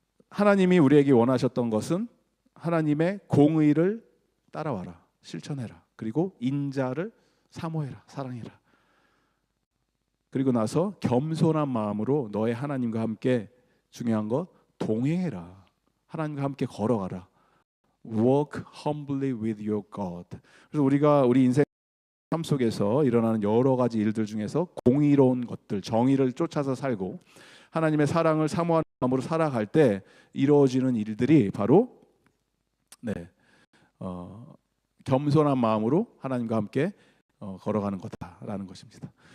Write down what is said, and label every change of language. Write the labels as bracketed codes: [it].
[ko] 하나님이 우리에게 원하셨던 것은 하나님의 공의를 따라와라, 실천해라. 그리고 인자를 사모해라, 사랑해라. 그리고 나서 겸손한 마음으로 너의 하나님과 함께 중요한 것 동행해라. 하나님과 함께 걸어가라. [en] Walk humbly with your God. [ko] 그래서 우리가 우리 인생 삶 속에서 일어나는 여러 가지 일들 중에서 공의로운 것들, 정의를 쫓아서 살고 하나님의 사랑을 사모하는 마음으로 살아갈 때 이루어지는 일들이 바로 겸손한 마음으로 하나님과 함께 걸어가는 거다라는 것입니다.